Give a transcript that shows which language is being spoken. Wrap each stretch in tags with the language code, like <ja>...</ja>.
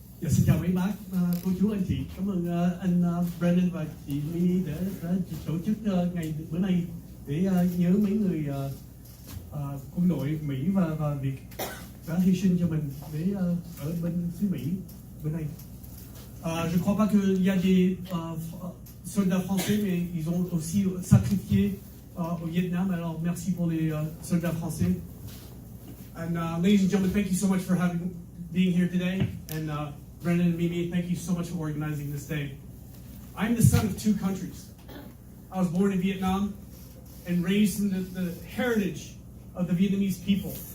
<vi>Xin chào mấy bác, cô chú, anh chị. Cảm ơn anh Brandon và chị Mini đã tổ chức ngày bữa nay để nhớ mấy người quân đội Mỹ và Việt đã hy sinh cho mình để ở bên xứ Mỹ bữa nay.</vi> <fr>Je crois pas qu'il y a des soldats français, mais ils ont aussi sacrifié au Vietnam. Alors merci pour les soldats français.</fr> <en>And ladies and gentlemen, thank you so much for being here today. And Brendan and Mimi, thank you so much for organizing this day. I'm the son of two countries. I was born in Vietnam and raised in the heritage of the Vietnamese people.</en>